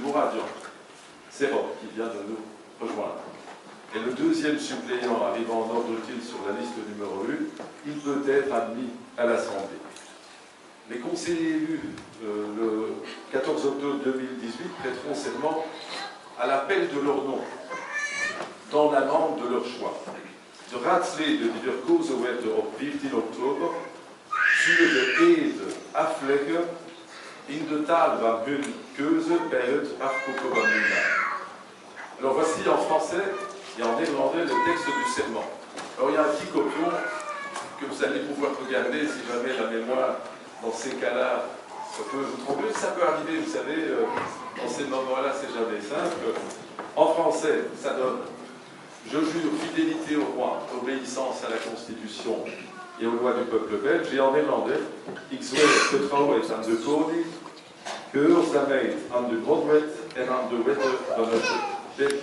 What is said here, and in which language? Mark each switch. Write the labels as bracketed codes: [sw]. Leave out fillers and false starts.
[fr] Mouradian, c'est Rob qui vient de nous rejoindre, et le deuxième suppléant arrivant en ordre utile sur la liste numéro 1, il peut être admis à l'Assemblée. Les conseillers élus le 14 octobre 2018 prêteront serment à l'appel de leur nom, dans la langue de leur choix. [nl] De raadsleden die verkozen werden op 14 oktober, zullen de eed afleggen in de taal van hun keuze bij het afkopen van hun naam. [fr] Alors voici en français et en néerlandais le texte du serment. Alors il y a un petit copion que vous allez pouvoir regarder si jamais la mémoire, dans ces cas-là, ça peut vous tromper. Ça peut arriver, vous savez, dans ces moments-là, c'est jamais simple. En français, ça donne: je jure fidélité au roi, obéissance à la Constitution et aux lois du peuple belge. Et en néerlandais, [nl] ik zweer getrouwheid aan de koning, gehoorzaamheid aan de grondwet en aan de wetten van het Belgisch